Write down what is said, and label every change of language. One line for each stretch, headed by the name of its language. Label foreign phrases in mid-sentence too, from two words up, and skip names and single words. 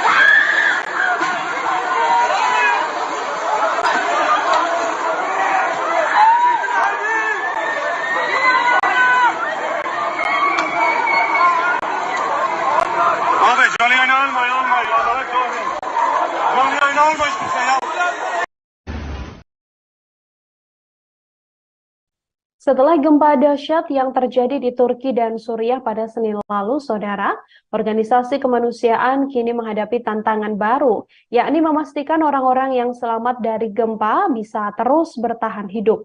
Turkish: Abi canlı yayın alma. Allah'a korusun. Canlı yayın alma hiçbir şey ya.
Indonesian: Setelah gempa dahsyat yang terjadi di Turki dan Suriah pada Senin lalu, Saudara, organisasi kemanusiaan kini menghadapi tantangan baru, yakni memastikan orang-orang yang selamat dari gempa bisa terus bertahan hidup.